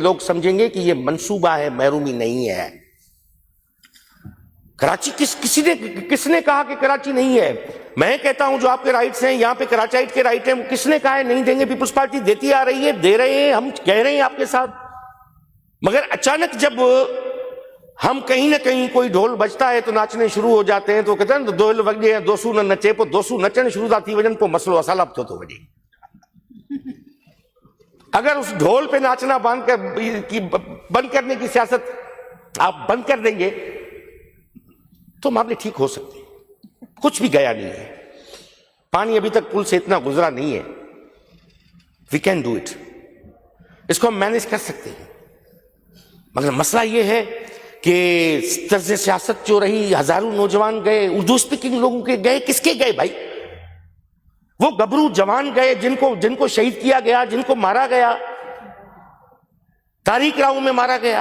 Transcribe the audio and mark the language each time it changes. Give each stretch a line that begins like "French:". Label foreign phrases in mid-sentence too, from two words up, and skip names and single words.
Urdu: لوگ سمجھیں گے کہ یہ منصوبہ ہے, محرومی نہیں ہے. کراچی کس نے کہا کہ کراچی نہیں ہے؟ میں کہتا ہوں جو آپ کے رائٹس ہیں, یہاں پہ کراچائٹ کے رائٹ ہیں, کس نے کہا ہے نہیں دیں گے؟ پیپلز پارٹی دیتی آ رہی ہے, دے رہے ہیں, ہم کہہ رہے ہیں آپ کے ساتھ. مگر اچانک جب ہم کہیں نہ کہیں کوئی ڈھول بجتا ہے تو ناچنے شروع ہو جاتے ہیں. تو کہتے ہیں
Sindhi: ڈھول وجے دوسو نہ نچے پو دوسو نچن شروع تھا تھی وجن پو مسئلو اصل اب تو وجے.
Urdu: اگر اس ڈھول پہ ناچنا بند کرنے کی سیاست آپ بند کر دیں گے تو معاملے ٹھیک ہو سکتے ہیں. کچھ بھی گیا نہیں ہے, پانی ابھی تک پل سے اتنا گزرا نہیں ہے.
English: We can do it,
Urdu: اس کو ہم مینج کر سکتے ہیں. مگر مسئلہ یہ ہے کہ طرز سیاست جو رہی, ہزاروں نوجوان گئے, اردو اسپیکنگ لوگوں کے گئے, کس کے گئے بھائی؟ وہ گبرو جوان گئے جن کو شہید کیا گیا, جن کو مارا گیا, تاریخ راؤ میں مارا گیا.